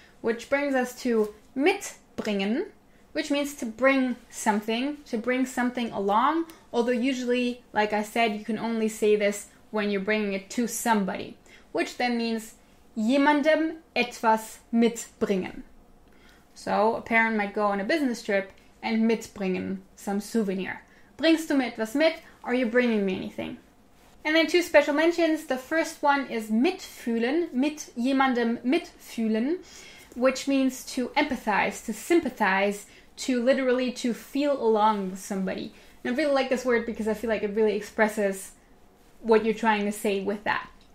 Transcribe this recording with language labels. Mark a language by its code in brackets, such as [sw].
[en] Which brings us to mitbringen, which means to bring something along. Although usually, like I said, you can only say this when you're bringing it to somebody. Which then means [de] jemandem etwas mitbringen. [en] So a parent might go on a business trip and mitbringen, some souvenir. [de] Bringst du mir etwas mit? [en] Are you bringing me anything? And then 2 special mentions. The first one is mitfühlen, [de] mit jemandem mitfühlen, [en] which means to empathize, to sympathize, to literally to feel along with somebody. And I really like this word because I feel like it really expresses what you're trying to say with that.